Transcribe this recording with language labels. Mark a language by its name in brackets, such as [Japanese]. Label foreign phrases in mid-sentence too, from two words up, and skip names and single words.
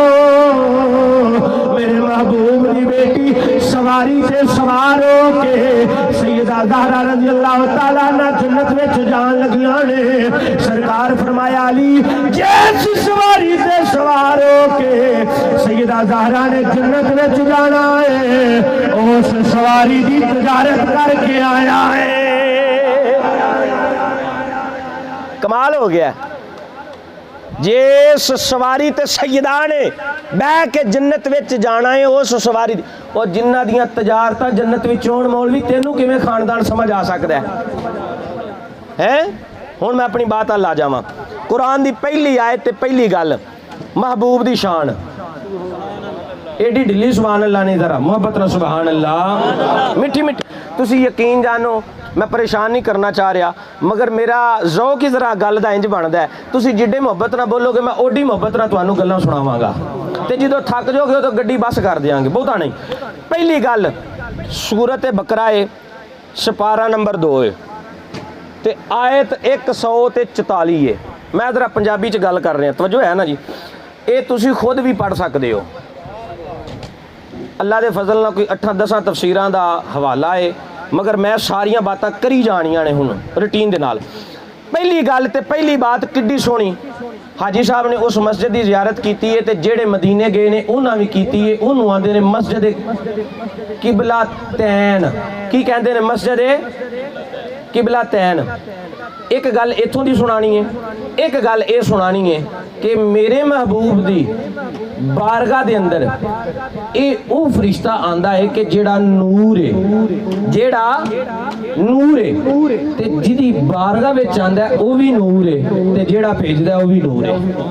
[Punjabi] میرے محبوب دی بیٹی سواری سے سوار ہو کے سیدہ زہرا [Arabic] رضی اللہ تعالیٰ نہ [Punjabi] جنت میں جان لگیاں نے سرکار فرمایا علی جیس سواری سے سوار ہو کے سیدہ زہرا نے جنت میں جانا ہے اس سواری دی تجارت کر کے آیا ہے کمال ہو گیا جیس سواری تے سیدہ نے بہ کے جنت وچ جانا ہے اس سواری اور جنہ دیاں تجارتاں جنت وچ ہون مولوی تینوں کیویں خاندان سمجھ آ سکدا ہے ہن میں اپنی بات لا جاواں قرآن دی پہلی آیت تے پہلی گل محبوب دی شان ایڈی ڈلی [Arabic] سبحان اللہ [Punjabi] نہیں ذرا محبت نہ [Arabic] سبحان اللہ [Punjabi] میٹھی میٹھی تسی یقین جانو میں پریشان نہیں کرنا چاہ رہا مگر میرا ذوق ہی ذرا گل دا انج بندا ہے تسی جڈے محبت نہ بولو گے میں اوڈی محبت نہ تانوں گلاں سناواں گا تے جدوں تھک جاؤ گے تو گڈی بس کر دیاں گے بہتا نہیں پہلی گل سورت بقرہ ہے سپارہ نمبر 2 ہے تے آیت 144 ہے میں ذرا پنجابی چ گل کر رہا ہوں توجہ ہے نا جی اے تسی خود بھی پڑھ سکدے ہو اللہ دے فضل نہ کوئی 8-10 تفسیراں دا حوالہ ہے مگر میں ساریاں باتاں کری جانیاں نے ہن روٹین دے نال پہلی گل تے پہلی بات کڈی سونی حاجی صاحب نے اس مسجد دی زیارت کیتی ہے تے جیڑے مدینے گئے نے انہاں بھی کیتی ہے انہوں آندے نے مسجد قبلہ تین کی کہندے نے مسجد किबला तैन। اک گل اتھوں دی سنانی ہے، اک گل یہ سنانی ہے کہ میرے محبوب دی بارگاہ دے اندر یہ وہ فرشتہ آندا ہے کہ جیڑا نور ہے، جیڑا نور ہے تے جیدی بارگاہ وچ آندا ہے وہ بھی نور ہے تے جیڑا بھیجدا ہے وہ بھی نور ہے.